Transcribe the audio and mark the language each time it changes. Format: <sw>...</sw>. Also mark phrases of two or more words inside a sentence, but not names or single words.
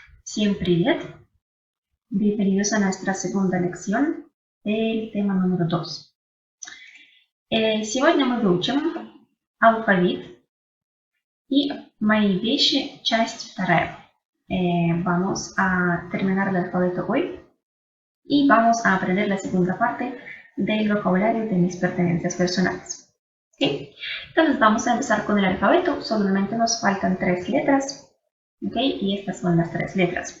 <ru>Всем привет!</ru> <es>Bienvenidos a nuestra segunda lección, el tema número 2.</es> <ru>Сегодня мы выучим алфавит и мои вещи, часть 2.</ru> <es>Vamos a terminar el alfabeto hoy y vamos a aprender la segunda parte del vocabulario de mis pertenencias personales. ¿Okay? Entonces vamos a empezar con el alfabeto, solamente nos faltan 3 letras. ¿Okay? Y estas son las 3 letras.</es>